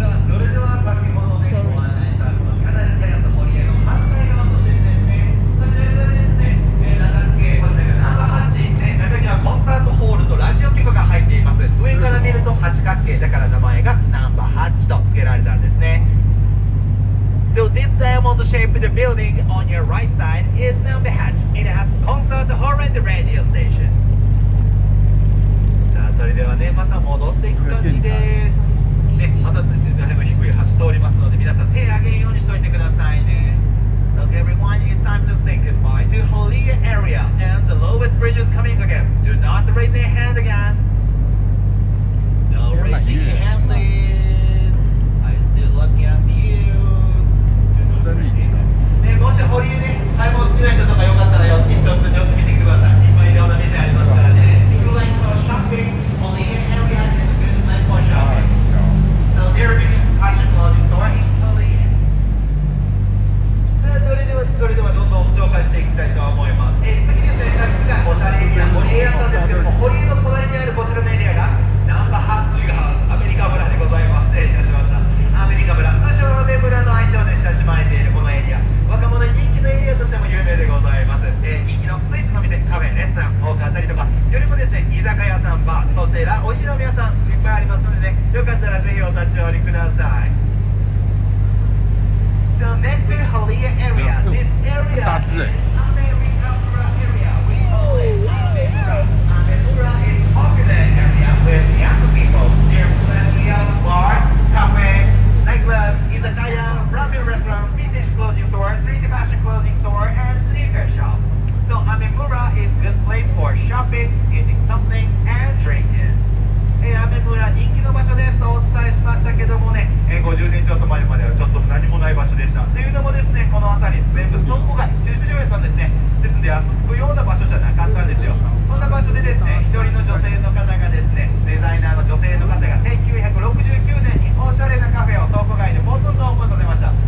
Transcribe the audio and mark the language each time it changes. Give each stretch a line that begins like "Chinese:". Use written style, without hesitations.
Japanese: それでは先ほどねご案内したカナルテラスホリエの反対側の施設ですね。こちらがですね、中付けこちらがナンバーハッチ、中にはコンサートホールとラジオ局が入っています。上から見ると八角形だから名前がナンバーハッチと付けられたんですね。
English: So this diamond-shaped building on your right side is number hatch. It has concert hall and radio station.
Japanese: さあそれではね、また戻っていく感じです。まただいぶ低い橋通りますので皆さん手上げるようにしておいてくださいね。
English: Okay, everyone, it's time to say goodbye to Holia area and the lowest bridge is coming again. Do not raise your hand again. No raising your hand, please. I'm still looking at you.
Japanese: 生理期。もしホリエね、買い物好きな人とかよかったら一つちょっと見てきてください。いっぱいいろんな店ありますからね。
English: If you like shopping, Holia area is a good place for shopping.So they're big fashion clothing store in Korea.
Japanese: それではどんどん紹介していきたいと思います。次ですね、さっきがおしゃれエリア、ホリエやったんですけども、ホリエの隣にあるこちらのエリアがナンバー8がアメリカ村でございます。失礼いたしました。アメリカ村、通称アメ村の愛称で親しまれているこのエリア、若者に人気のエリアとしても有名でございます。人気のスイーツの店、カフェ、レストラン多かったりとか、夜もですね、居酒屋さん、バー、そしておいしい飲み屋さんいっぱいありますのでね、よかったらぜひお立ち寄りください。
English: So next to Holia area, this area is Amemura area. We call it Amemura. Amemura is popular area with young people. There's plenty of bars, cafes, nightclubs, izakaya, ramen restaurant, vintage clothing store, street fashion clothing store, and sneaker shop. So Amemura is a good place for shopping, eating something, and drinking.
Japanese: アメ村人気の場所ですとお伝えしましたけどもね、50年ちょっと前まではちょっと何もない場所でした。というのもですね、この辺り全部倉庫街、駐車場やったんですね。ですので足つくような場所じゃなかったんですよ。そんな場所でですね、一人の女性の方がですね、デザイナーの女性の方が1969年におしゃれなカフェを倉庫街でポツンとオープンさせました。